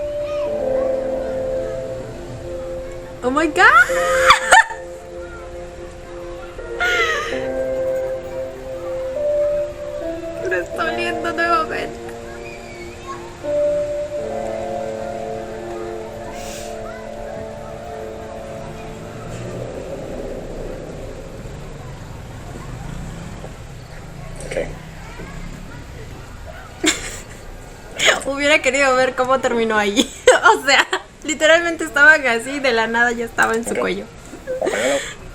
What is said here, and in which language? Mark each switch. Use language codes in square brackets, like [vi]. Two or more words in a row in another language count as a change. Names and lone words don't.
[en] ¡Oh my god! [es] Lo estoy oliendo nuevamente. Okay. Hubiera querido ver cómo terminó ahí. O sea, literalmente estaban así, de la nada ya estaba en su cuello. [th] ออกไปแล้ว